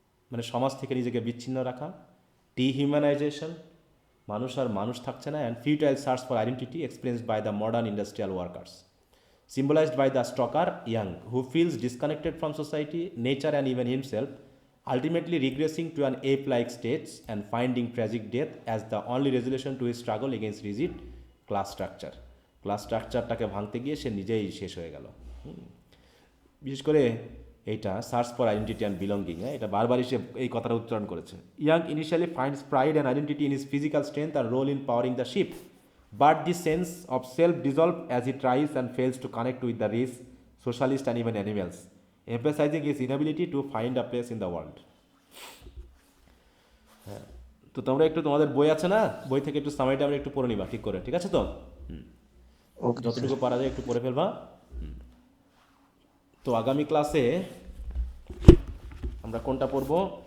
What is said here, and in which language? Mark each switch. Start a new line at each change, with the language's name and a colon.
Bangla: মানে সমাজ থেকে নিজেকে বিচ্ছিন্ন রাখা,
English: dehumanisation,
Bangla: মানুষ আর মানুষ থাকছে না,
English: And futile search for identity experienced by the modern industrial workers, symbolized by the stalker young, who feels disconnected from society, nature, and even himself, ultimately regressing to an ape-like state and finding tragic death as the only resolution to his struggle against rigid class structure.
Bangla: Class স্ট্রাকচারটাকে ভাঙতে গিয়ে সে নিজেই শেষ হয়ে গেল। বিশেষ করে এইটা
English: search for identity and belonging,
Bangla: হ্যাঁ, এটা বারবারই সে এই কথাটা উচ্চারণ করেছে।
English: Young initially finds pride and identity in his physical strength আর role in powering the ship, but this sense of self dissolves as he tries and fails to connect with the race, socialist, and even animals, emphasizing his inability to find a place in the world.
Bangla: তো তোমরা একটু, তোমাদের বই আছে না, বই থেকে একটু সামারিটা আমরা একটু পড়ে নিবা ঠিক করে, ঠিক আছে তো? Okay sir. যতটুকু পারা যায় একটু পড়ে ফেলবা। তো আগামী ক্লাসে আমরা কোনটা পড়বো?